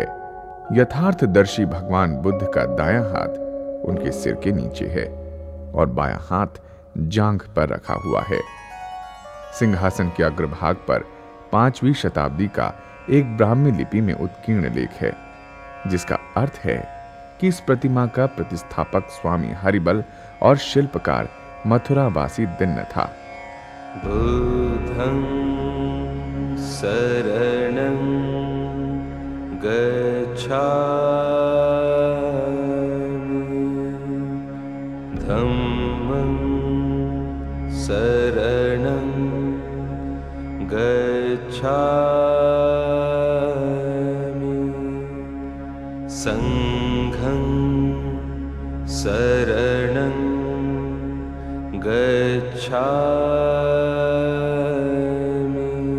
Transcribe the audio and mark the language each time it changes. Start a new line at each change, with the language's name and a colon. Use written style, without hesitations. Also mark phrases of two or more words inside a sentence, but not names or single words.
Hindi: यथार्थदर्शी भगवान बुद्ध का दायां हाथ उनके सिर के नीचे है और बायां हाथ जांघ पर रखा हुआ है। सिंहासन के अग्रभाग पर 5वीं शताब्दी का एक ब्राह्मी लिपि में उत्कीर्ण लेख है, जिसका अर्थ है कि इस प्रतिमा का प्रतिस्थापक स्वामी हरिबल और शिल्पकार मथुरावासी दिन्न था।
Pali: बुद्धं शरणं गच्छामि धम्मं शरणं गच्छामि संघं शरणं गच्छामि